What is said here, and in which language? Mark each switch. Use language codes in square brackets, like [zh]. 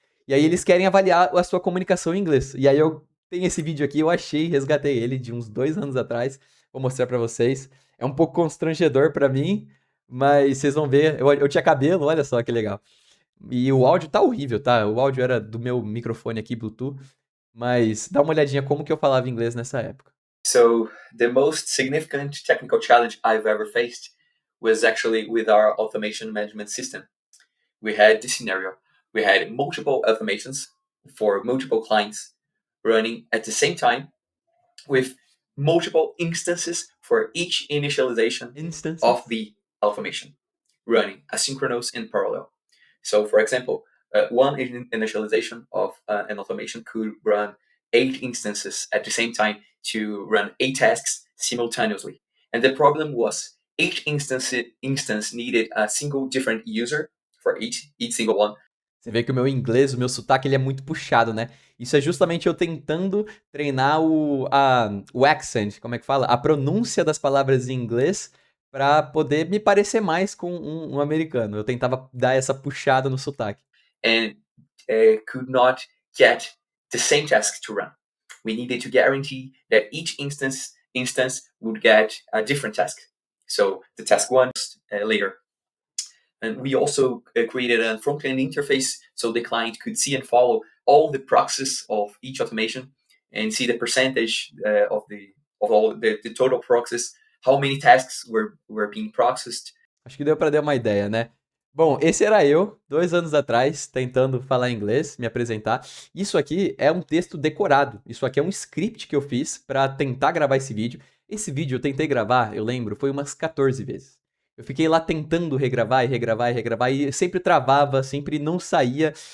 [pt] E aí eles querem avaliar a sua comunicação em inglês. E aí eu tenho esse vídeo aqui, eu achei, resgatei ele de uns 2 anos atrás. Vou mostrar pra vocês. É um pouco constrangedor pra mim, mas vocês vão ver. Eu tinha cabelo, olha só que legal. E o áudio tá horrível, tá? O áudio era do meu microfone aqui, Bluetooth. Mas dá uma olhadinha como que eu falava inglês nessa época. [en] So the most significant technical challenge I've ever faced was actually with our automation management system. We had this scenario. We had multiple automations for multiple clients running at the same time with multiple instances for each initialization Instances. of the automation running asynchronous and parallel. So, for example, one initialization of an automation could run 8 instances at the same time to run 8 tasks simultaneously. And the problem was each instance needed a single different user for each single one. [pt] Você vê que o meu inglês, o meu sotaque, ele é muito puxado, né? Isso é justamente eu tentando treinar o accent, como é que fala? A pronúncia das palavras em inglês para poder me parecer mais com um americano. Eu tentava dar essa puxada no sotaque. [en] And could not get the same task to run. We needed to guarantee that each instance would get a different task. So the task one later. And we also created a front-end interface so the client could see and follow all the process of each automation and see the percentage of all the total process, how many tasks were being processed. [pt] Acho que deu para dar uma ideia, né? Bom, esse era eu, 2 anos atrás, tentando falar inglês, me apresentar. Isso aqui é um texto decorado. Isso aqui é um script que eu fiz para tentar gravar esse vídeo. Esse vídeo eu tentei gravar, eu lembro, foi umas 14 vezes. Eu fiquei lá tentando regravar e regravar e regravar e sempre travava, sempre não saía.